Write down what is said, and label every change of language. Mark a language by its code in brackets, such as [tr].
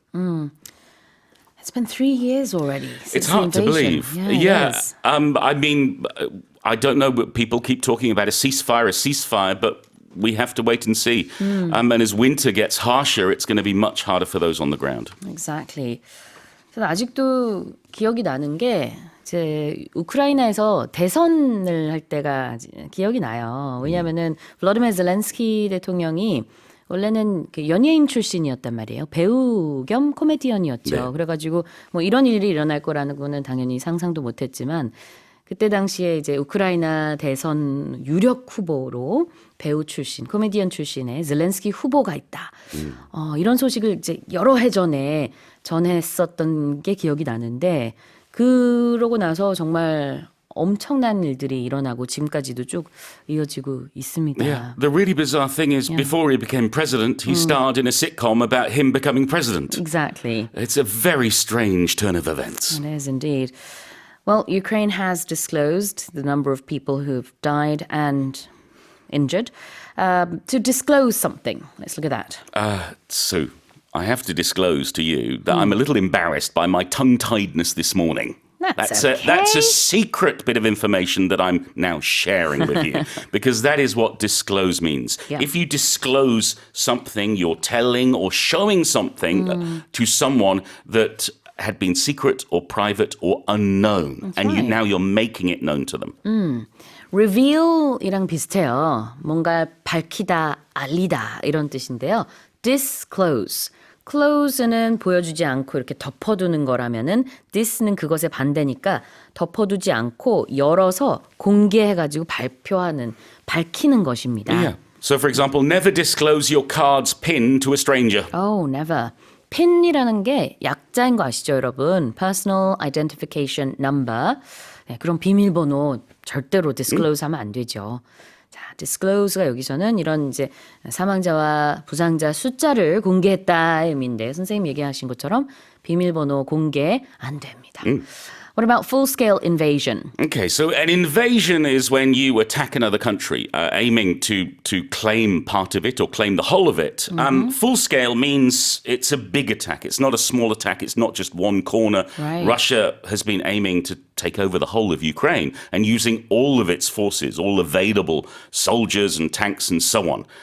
[en] It's been 3 years already since It's hard the invasion. to believe. Yeah. I mean, I don't know, but people keep talking about a ceasefire, but we have to wait and see. And as winter gets harsher, it's going to be much harder for those on the ground. Exactly. [ko] 저는 아직도 기억이 나는 게 이제 우크라이나에서 대선을 할 때가 기억이 나요. 왜냐하면은 볼로디미르 젤렌스키 대통령이 원래는 연예인 출신이었단 말이에요. 배우 겸 코미디언이었죠. 네. 그래가지고 뭐 이런 일이 일어날 거라는 거는 당연히 상상도 못했지만 그때 당시에 이제 우크라이나 대선 유력 후보로 배우 출신, 코미디언 출신의 젤렌스키 후보가 있다. 이런 소식을 이제 여러 해 전에 전했었던 게 기억이 나는데 그러고 나서 정말 엄청난 일들이 일어나고 지금까지도 쭉 이어지고 있습니다. [en] Yeah. The really bizarre thing is before he became president, he starred in a sitcom about him becoming president. Exactly. It's a very strange turn of events. It is indeed. Well, Ukraine has disclosed the number of people who've died and injured. To disclose something, let's look at that. Sue, I have to disclose to you that I'm a little embarrassed by my tongue-tiedness this morning. That's a secret bit of information that I'm now sharing with you because that is what disclose means. Yeah. If you disclose something, you're telling or showing something to someone that had been secret or private or unknown. That's and right. now you're making it known to them. [ko] reveal이랑 비슷해요. 뭔가 밝히다, 알리다 이런 뜻인데요. [en] disclose. [ko] close는 보여주지 않고 이렇게 덮어두는 거라면은 this는 그것의 반대니까 덮어두지 않고 열어서 공개해가지고 발표하는, 밝히는 것입니다. [en] Yeah. So for example, never disclose your card's PIN to a stranger. Oh, never. [ko] PIN이라는 게 약자인 거 아시죠, 여러분? [en] Personal Identification Number. [ko] 네, 그런 비밀번호 절대로 disclose 하면 안 되죠. 자, disclose가 여기서는 이런 이제 사망자와 부상자 숫자를 공개했다의 의미인데 선생님 얘기하신 것처럼 비밀번호 공개 안 됩니다. [en] What about full-scale invasion? Okay, so an invasion is when you attack another country, aiming to claim part of it or claim the whole of it. Full scale means it's a big attack. It's not a small attack. It's not just one corner. Right. Russia has been aiming to take over the whole of Ukraine and using all of its forces, all available soldiers and tanks and so on.